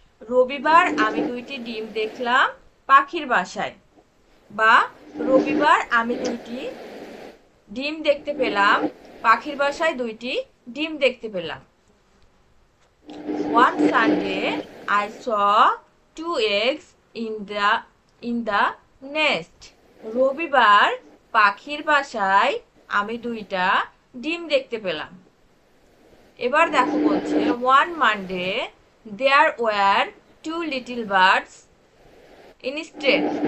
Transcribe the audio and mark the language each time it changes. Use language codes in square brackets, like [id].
[bn] রবিবার আমি দুইটি ডিম দেখলাম পাখির বাসায়, বা রবিবার আমি দুইটি ডিম দেখতে পেলাম পাখির বাসায়, দুইটি ডিম দেখতে পেলাম। [en] One Sunday I saw two eggs in the nest. [bn] রবিবার পাখির বাসায় আমি দুইটা ডিম দেখতে পেলাম। এবার দেখো বলছে [en] One Monday there were two little birds instead.